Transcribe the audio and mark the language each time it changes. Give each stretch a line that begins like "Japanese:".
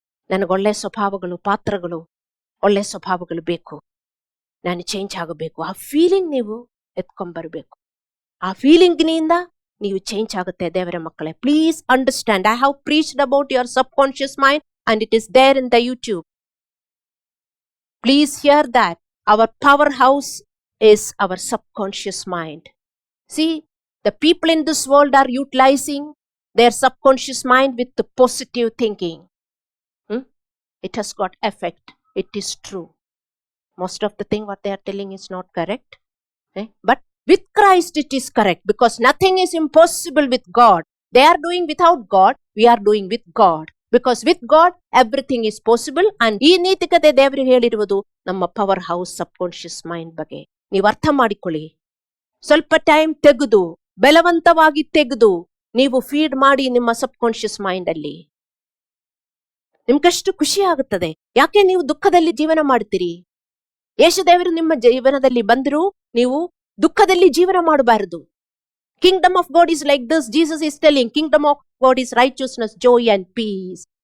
Kannada: ನನಗೊಳ್ಳೆ ಸ್ವಭಾವಗಳು, ಪಾತ್ರಗಳು, ಒಳ್ಳೆ ಸ್ವಭಾವಗಳು ಬೇಕು. ನಾನು ಚೇಂಜ್ ಆಗಬೇಕು. ಆ ಫೀಲಿಂಗ್ ನೀವು ಎತ್ಕೊಂಡ್ಬರ್ಬೇಕು. ಆ ಫೀಲಿಂಗ್ನಿಂದ ನೀವು ಚೇಂಜ್ ಆಗುತ್ತೆ. ದೇವರ ಮಕ್ಕಳೇ,
English: Please understand. I have preached about your subconscious mind and it is there in the YouTube. Please hear that. Our powerhouse is our subconscious mind. See, the people in this world are utilizing their subconscious mind with the positive thinking. It has got effect. It is true. Most of the thing what they are telling is not correct. But with Christ it is correct, because nothing is impossible with God. They are doing without God. We are doing with God. Because with God everything is possible.
Kannada: And ಈ ನೀತಿಕತೆ ದೇವರು ಹೇಳಿರುವುದು ನಮ್ಮ power house subconscious mind ಬಗ್ಗೆ. ನೀವು ಅರ್ಥ ಮಾಡಿಕೊಳ್ಳಿ. ಸ್ವಲ್ಪ time ತೆಗೆದು, ಬಲವಂತವಾಗಿ ತೆಗೆದು ನೀವು ಫೀಡ್ ಮಾಡಿ ನಿಮ್ಮ ಸಬ್ಕಾನ್ಶಿಯಸ್ ಮೈಂಡ್ ಅಲ್ಲಿ. ನಿಮ್ಗಷ್ಟು ಖುಷಿ ಆಗುತ್ತದೆ. ಯಾಕೆ ನೀವು ದುಃಖದಲ್ಲಿ ಜೀವನ ಮಾಡ್ತೀರಿ? ಯೇಸುದೇವರು ನಿಮ್ಮ ಜೀವನದಲ್ಲಿ ಬಂದರೂ ನೀವು ದುಃಖದಲ್ಲಿ ಜೀವನ ಮಾಡಬಾರದು.
English: Kingdom of God is like this. Jesus is telling, Kingdom of God is righteousness, joy and peace.